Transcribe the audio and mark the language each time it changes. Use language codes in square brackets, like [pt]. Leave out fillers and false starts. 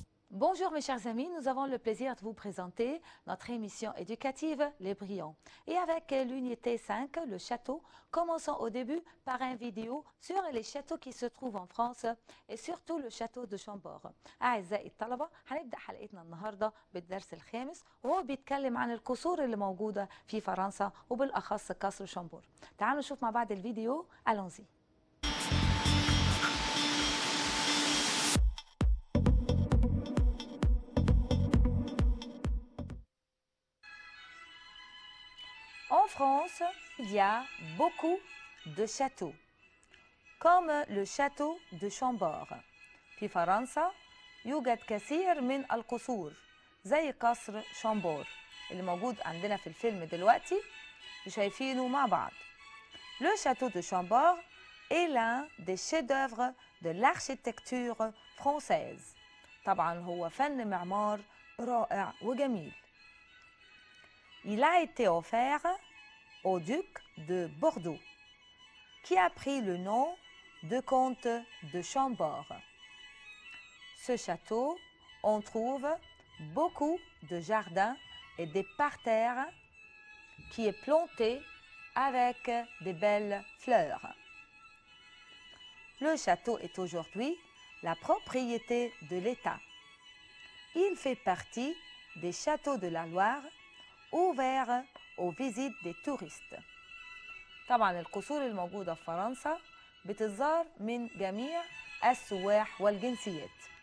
[fr] Bonjour mes chers amis, nous avons le plaisir de vous présenter notre émission éducative Les Brillants. Et avec l'unité 5, le château, commençons au début par une vidéo sur les châteaux qui se trouvent en France et surtout le château de Chambord. [ar] أعزائي الطلبة، هنبدأ حلقتنا النهاردة بالدرس الخامس وهو بيتكلم عن القصور اللي موجودة في فرنسا وبالأخص قصر شامبور. تعالوا نشوف مع بعض الفيديو. [fr] Allons-y. En France, il y a beaucoup de châteaux, comme le château de Chambord. [ar] في فرنسا يوجد كثير من القصور زي قصر شامبور اللي موجود عندنا في الفيلم دلوقتي وشايفينه مع بعض. [fr] Le château de Chambord est l'un des chefs-d'œuvre de l'architecture française. [ar] طبعا هو فن معمار رائع وجميل. [fr] Il a été offert au duc de Bordeaux, qui a pris le nom de comte de Chambord. Ce château, on trouve beaucoup de jardins et des parterres qui est planté avec des belles fleurs. Le château est aujourd'hui la propriété de l'État. Il fait partie des châteaux de la Loire ouvert aux visites des touristes. [ar] طبعا القصور الموجودة في فرنسا بتزار من جميع السواح والجنسيات.